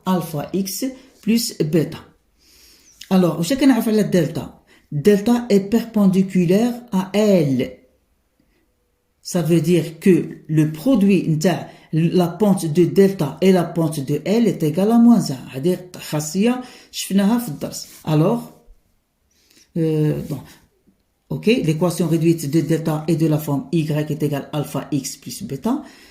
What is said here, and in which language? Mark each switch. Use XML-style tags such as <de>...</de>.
<fr>alpha x plus bêta. alors</fr> <ar>واش كنعرف على الدلتا؟</ar> <fr>delta est perpendiculaire à L. ça veut dire que le produit نتاع la pente de delta et la pente de L est égal à moins 1.</fr> <ar>هذه خاصية شفناها في الدرس.</ar> <fr>alors bon ok l'équation réduite de delta et de la forme y est égal alpha x plus bêta.</fr>